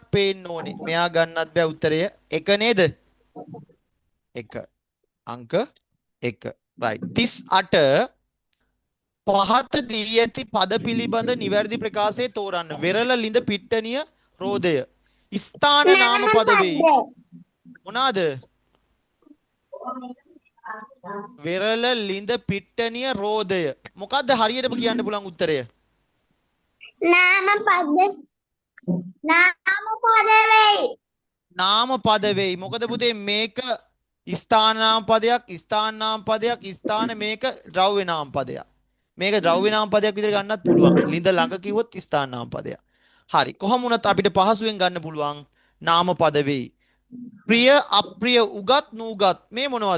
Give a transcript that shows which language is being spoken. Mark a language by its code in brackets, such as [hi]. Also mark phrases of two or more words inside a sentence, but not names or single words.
[si] පේන්න ඕනේ මෙයා ගන්නත් බෑ උත්තරය 1 නේද 1 අංක 1 right 38 පහත දී ඇති පද පිළිබඳ නිවැරදි ප්‍රකාශය තෝරන්න වෙරළ ලිඳ පිට්ටනිය රෝදය ස්ථාන නාම පද වෙයි මොනවාද වෙරළ ලිඳ පිට්ටනිය රෝදය මොකද්ද හරියටම කියන්න පුළුවන් උත්තරය නාම පද වෙයි නාම පද වෙයි මොකද පුතේ මේක ස්ථාන නාම පදයක් ස්ථාන නාම පදයක් ස්ථාන මේක ද්‍රව්‍ය නාම පදයක් මේක ද්‍රව්‍ය නාම පදයක් විදිහට ගන්නත් පුළුවන් ලිඳ ළඟ කිව්වොත් ස්ථාන නාම පදයක් හරි කොහොම වුණත් අපිට පහසුවෙන් ගන්න පුළුවන් නාම පද වෙයි ප්‍රිය අප්‍රිය උගත් නූගත් මේ මොනවද